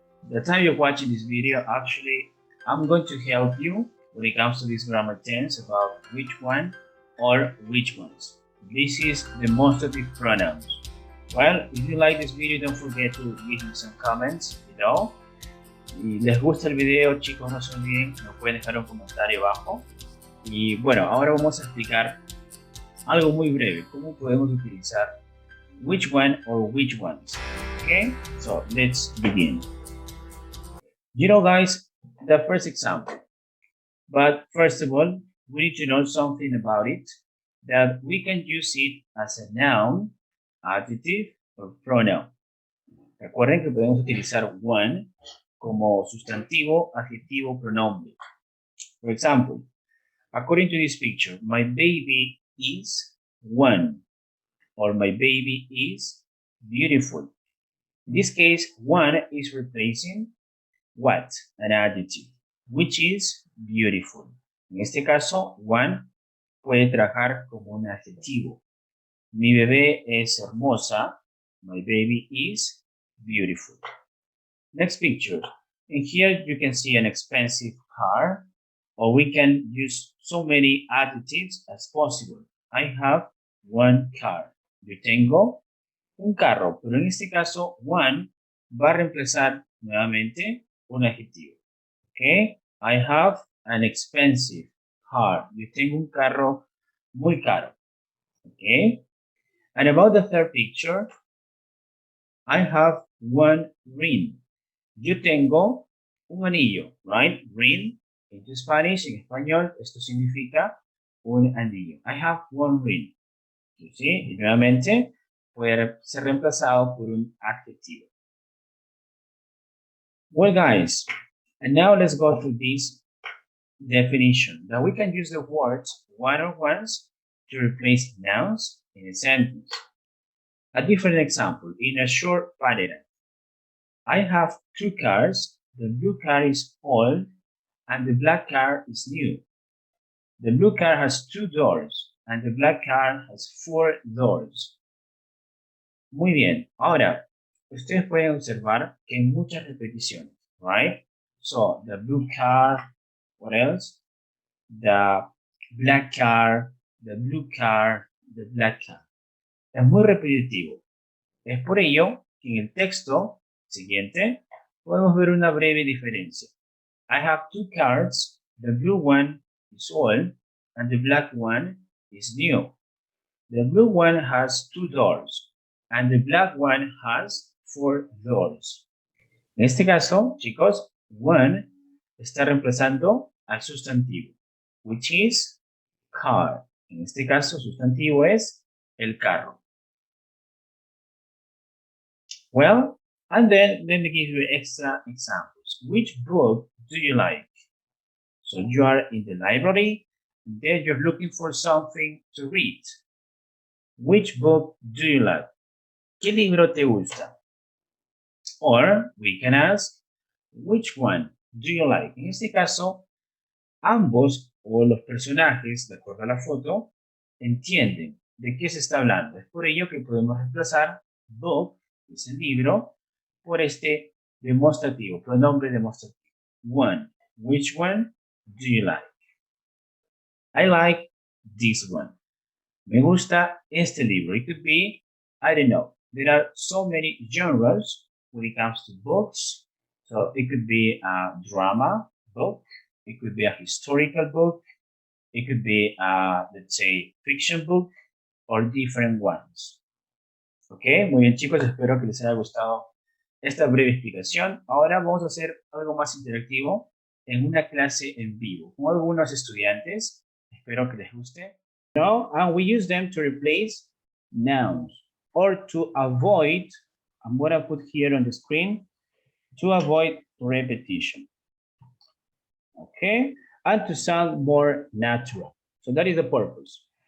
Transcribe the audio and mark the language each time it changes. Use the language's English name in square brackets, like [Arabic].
[English] The time you're watching this video, actually, I'm going to help you when it comes to this grammar tense about which one or which ones. This is demonstrative pronouns. Well, if you like this video, don't forget to leave me some comments below. [Spanish] Si les gusta el video, chicos, no se olviden, nos pueden dejar un comentario abajo. Y bueno, ahora vamos a explicar algo muy breve, cómo podemos utilizar [English] which one or which ones. Okay, so let's begin. You know guys, the first example, but first of all, we need to know something about it, that we can use it as a noun, adjective, or pronoun. [Spanish] Recuerden que podemos utilizar one como sustantivo, adjetivo, pronombre. [English] For example, according to this picture, my baby is one, or my baby is beautiful. In this case, one is replacing what? An adjective, which is beautiful. [Spanish] En este caso, one puede trabajar como un adjetivo. Mi bebé es hermosa. [English] My baby is beautiful. Next picture. In here you can see an expensive car, or we can use so many adjectives as possible. I have one car. [Spanish] Yo tengo un carro, pero en este caso, one va a reemplazar nuevamente un adjetivo. Okay? [English] I have an expensive car. [Spanish] Yo tengo un carro muy caro. [English] Okay? And about the third picture, I have one ring. [Spanish] Yo tengo un anillo, right? Ring. En Spanish, en español, esto significa un anillo. [English] I have one ring. [Spanish] ¿Sí? Y nuevamente puede ser reemplazado por un adjetivo. [English] Well, guys, and now let's go through this definition. That we can use the words one or ones to replace nouns in a sentence. A different example, in a short paragraph. I have two cars. The blue car is old and the black car is new. The blue car has 2 doors and the black car has 4 doors. [Spanish] Muy bien. Ahora, ustedes pueden observar que hay muchas repeticiones, right? [English] So, the blue car, what else? The black car, the blue car, the black car. [Spanish] Es muy repetitivo. Es por ello que en el texto siguiente podemos ver una breve diferencia. [English] I have 2 cars. The blue one is old and the black one is new. The blue one has 2 doors and the black one has 4 doors. [Spanish] En este caso, chicos, one está reemplazando al sustantivo, [English] which is car. [Spanish] En este caso, sustantivo es el carro. [English] Well, and then let me give you extra examples. Which book do you like? So you are in the library, and then you're looking for something to read. Which book do you like? [Spanish] ¿Qué libro te gusta? [English] Or we can ask, which one do you like? [Spanish] En este caso, ambos o los personajes, de acuerdo a la foto, entienden de qué se está hablando. Es por ello que podemos reemplazar book, que es el libro, por este demostrativo, pronombre demostrativo. [English] One. Which one do you like? I like this one. [Spanish] Me gusta este libro. [English] It could be, I don't know. There are so many genres when it comes to books. So it could be a drama book. It could be a historical book. It could be a, let's say, fiction book or different ones. [Spanish] Ok, muy bien chicos, espero que les haya gustado esta breve explicación. Ahora vamos a hacer algo más interactivo en una clase en vivo con algunos estudiantes. Espero que les guste. [English] Now, and we use them to replace nouns or to avoid, I'm going to put here on the screen, to avoid repetition. Okay, and to sound more natural. So that is the purpose.